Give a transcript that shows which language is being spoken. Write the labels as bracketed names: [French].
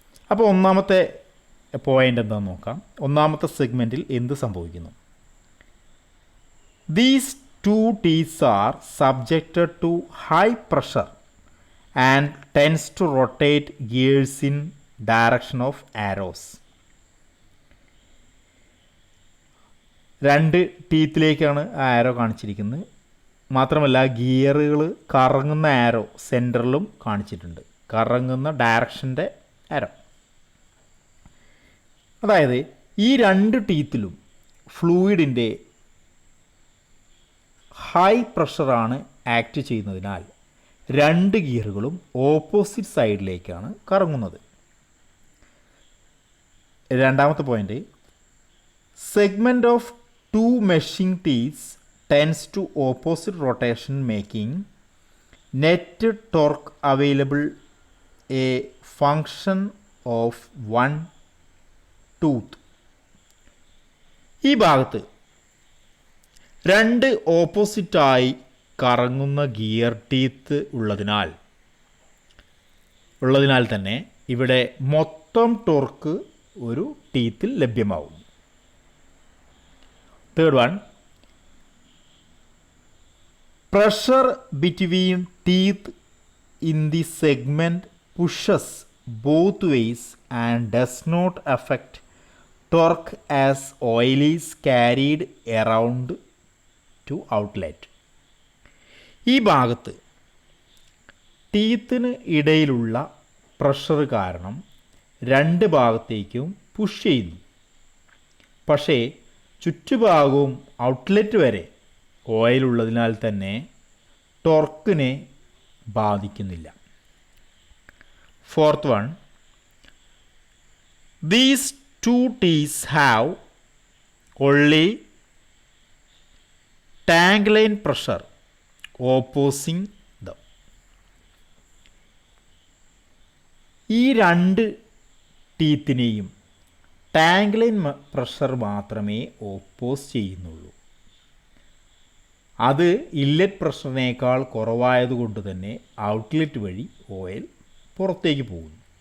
[Malayalam] അപ്പോൾ ഒന്നാമത്തെ പോയിൻ്റ് എന്താണെന്ന് നോക്കാം. ഒന്നാമത്തെ സെഗ്മെൻറ്റിൽ എന്ത് സംഭവിക്കുന്നു? [English] These two teeth are subjected to high pressure and tends to rotate gears in direction of arrows. [Malayalam] 2 ടീത്തിലേക്കാണ് ആരോ കാണിച്ചിരിക്കുന്നത്. മാത്രമല്ല ഗിയറുകൾ കറങ്ങുന്ന ആരോ സെൻറ്ററിലും കാണിച്ചിട്ടുണ്ട്, കറങ്ങുന്ന ഡയറക്ഷൻ്റെ ആരോ. അതായത് ഈ 2 ടീത്തിലും ഫ്ലൂയിഡിൻ്റെ ഹൈ പ്രഷറാണ് ആക്ട് ചെയ്യുന്നതിനാൽ 2 ഗിയറുകളും ഓപ്പോസിറ്റ് സൈഡിലേക്കാണ് കറങ്ങുന്നത്. രണ്ടാമത്തെ point, [English] Segment of 2 meshing teeths tends to opposite rotation, making net torque available a function of one tooth. [Malayalam] ഈ ഭാഗത്ത് 2 ഓപ്പോസിറ്റായി കറങ്ങുന്ന ഗിയർ ടീത്ത് ഉള്ളതിനാൽ തന്നെ ഇവിടെ മൊത്തം ടോർക്ക് ഒരു ടീത്തിൽ ലഭ്യമാവും. [English] Third one, pressure between teeth in the segment pushes both ways and does not affect torque as oil is carried around to outlet. [Malayalam] ഈ ഭാഗത്ത് ടീത്തിന് ഇടയിലുള്ള പ്രഷർ കാരണം രണ്ട് ഭാഗത്തേക്കും പുഷ് ചെയ്യുന്നു. പക്ഷേ ചുറ്റുഭാഗവും ഔട്ട്ലെറ്റ് വരെ ഓയിലുള്ളതിനാൽ തന്നെ ടോർക്കിനെ ബാധിക്കുന്നില്ല. [English] Fourth one, these two teeth have only tank line pressure opposing them. [Malayalam] ഈ രണ്ട് ടീത്തിനെയും ടാങ്ക് ലൈൻ പ്രഷർ മാത്രമേ ഓപ്പോസ് ചെയ്യുന്നുള്ളൂ. അത് ഇൻലെറ്റ് പ്രഷറിനേക്കാൾ കുറവായതുകൊണ്ട് തന്നെ ഔട്ട്ലെറ്റ് വഴി ഓയിൽ പുറത്തേക്ക് പോകുന്നു.